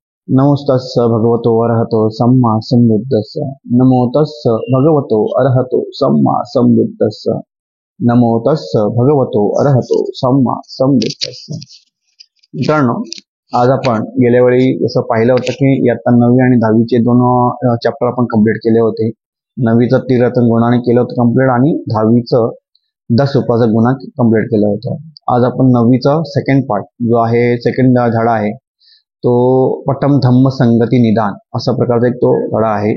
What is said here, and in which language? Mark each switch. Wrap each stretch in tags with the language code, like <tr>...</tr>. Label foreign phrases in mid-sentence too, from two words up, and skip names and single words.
<pi>नमोस्तस्स भगवतो अरहतो सम्मा संबुद्धस्स। नमो तस्स भगवतो अरहतो सम्मा संबुद्धस्स। नमो तस्स भगवतो अरहतो सम्मा संबुद्धस्स।</pi> <mr>मित्रांनो, आज आपण गेल्या वेळी जसं पाहिलं होतं की इयत्ता 9वी आणि 10वीचे दोन चॅप्टर आपण कंप्लीट केले होते. 9वीचं त्रिरत्न गुणाने केलं होतं कंप्लीट आणि 10वीचं 10 उपासक गुणा कंप्लीट केलं होतं. आज आपण 9वीचा</mr> <en>second part</en> <mr>जो आहे, सेकंड धडा आहे, तो पटम धम्म संगती निदान अशा प्रकारचा एक तो धडा आहे.</mr>